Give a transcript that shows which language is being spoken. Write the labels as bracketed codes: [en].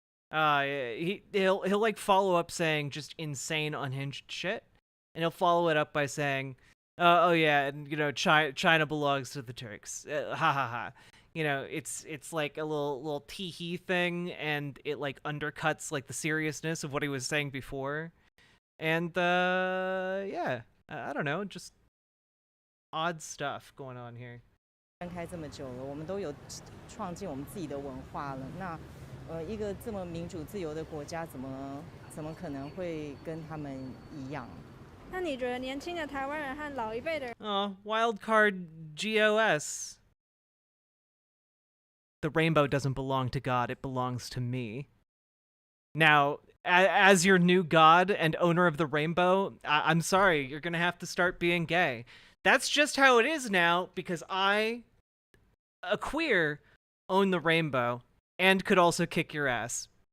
[en] He'll like follow up saying just insane unhinged shit, and he'll follow it up by saying, "Oh yeah, and you know China belongs to the Turks." Ha ha ha. You know, it's like a little tee hee thing, and it like undercuts like the seriousness of what he was saying before, and yeah, I don't know, just odd stuff going on here. [zh] 开这么久了，我们都有创建我们自己的文化了。那，一个这么民主自由的国家，怎么可能会跟他们一样？那你觉得年轻的台湾人和老一辈的人 [en] wild card GOS. The rainbow doesn't belong to God, it belongs to me. Now, as your new god and owner of the rainbow, I'm sorry, you're gonna have to start being gay. That's just how it is now, because I, a queer, own the rainbow and could also kick your ass.